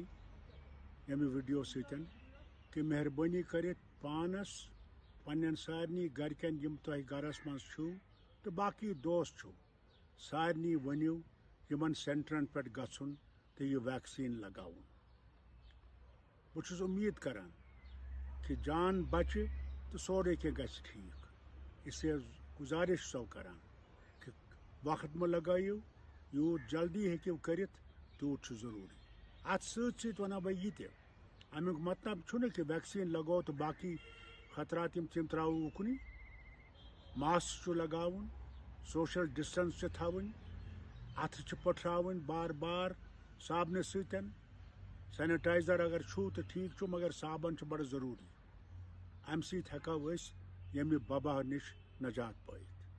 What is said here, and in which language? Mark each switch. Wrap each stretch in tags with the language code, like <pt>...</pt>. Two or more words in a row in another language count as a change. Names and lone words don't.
<ks>ییٚمہِ ویٖڈیو سۭتۍ کہِ مہربٲنی کٔرِتھ پانَس پنٛنٮ۪ن سارنٕے گَرِکٮ۪ن یِم تۄہہِ گَرَس منٛز چھُو تہٕ باقٕے دوست چھُو سارنٕے ؤنِو یِمَن سٮ۪نٹرَن پٮ۪ٹھ گژھُن تہٕ یہِ ویکسیٖن لگاوُن بہٕ چھُس اُمید کران کہ جان بچہِ تہٕ سورُے کینٛہہ گژھِ ٹھیٖک</ks> <ur>اس لیے</ur> <ks>گُزارِش چھُسو کران کہ وقت مہٕ لگٲیِو یوٗت جلدی ہیٚکِو کٔرِتھ تیوٗت چھُ ضروٗری اَتھ سۭتۍ سۭتۍ وَنو بہٕ یہِ تہِ اَمیُک مطلب چھُنہٕ کہ ویکسیٖن لگوو تہٕ باقٕے خطرات یِم تِم ترٛاوو اُکنُے ماسک چھُ لگاوُن</ks> <en>social distance</en> <ks>چھِ تھاوٕنۍ اَتھٕ چھِ پٔٹھراوٕنۍ بار بار صابنہِ سۭتۍ سینیٹایزر اگر چھُو تہٕ ٹھیٖک چھُ مگر صابن چھُ بڑٕ ضروٗری اَمہِ سۭتۍ ہٮ۪کو أسۍ ییٚمہِ وبا نِش نجات پٲیِتھ</ks>